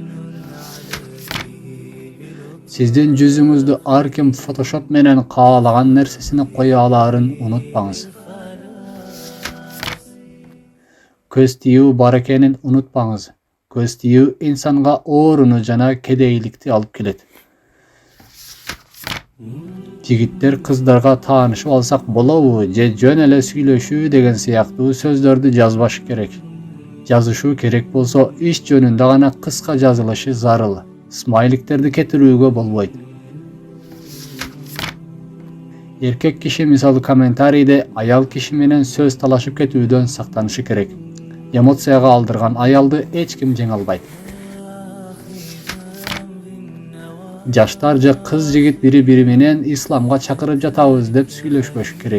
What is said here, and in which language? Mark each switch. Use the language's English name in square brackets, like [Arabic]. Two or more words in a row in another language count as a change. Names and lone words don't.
[Kyrgyz] Сиздин жүзүңүздү ар ким фотошоп менен каалаган нерсесине кое алаарын унутпаңыз. Көз тийүү бар экенин унутпаңыз. Көз тийүү инсанга ооруну жана кедейликти алып келет. Жигиттер кыздарга таанышып алсак болобу же жөн эле сүйлөшүү деген сыяктуу сөздөрдү жазбашы керек. Жазышуу керек болсо иш жөнүндө гана кыска жазылышы зарыл. Смайликтерди кетирүүгө болбойт. Эркек киши мисалы комментарийде аял киши менен сөз талашып кетүүдөн сактанышы керек. Эмоцияга алдырган аялды эч ким жеңе албайт. Жаштар же кыз жигит бири-бири менен исламга чакырып жатабыз деп сүйлөшпөшү керек.